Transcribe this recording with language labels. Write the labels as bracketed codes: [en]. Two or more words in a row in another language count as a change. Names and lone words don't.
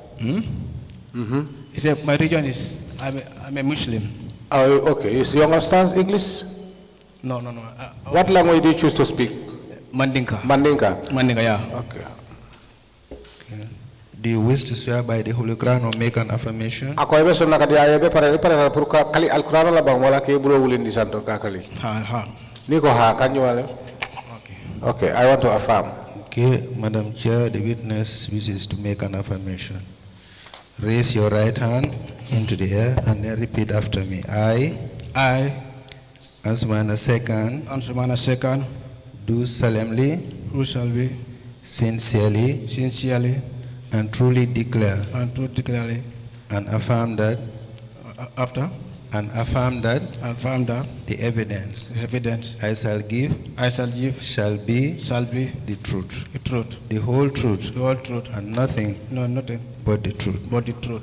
[en] He said, my religion is, I'm a Muslim. Oh, okay. You understand English? No. What language do you choose to speak? Mandinka. Mandinka, yeah. Okay. Do you wish to swear by the Holy Quran or make an affirmation? [man] Ako ebe so nakadi ayebe para pour kali Al-Quran la bang wala ke bulo wulin di santo kakali. Ha. Niko ha kanyo wale. [en] Okay, I want to affirm. Okay, Madam Chair, the witness wishes to make an affirmation. Raise your right hand into the air and then repeat after me. I, Ansumana Seckan, do solemnly, sincerely, and truly declare, and affirm that, the evidence I shall give shall be the truth, the whole truth, and nothing but the truth.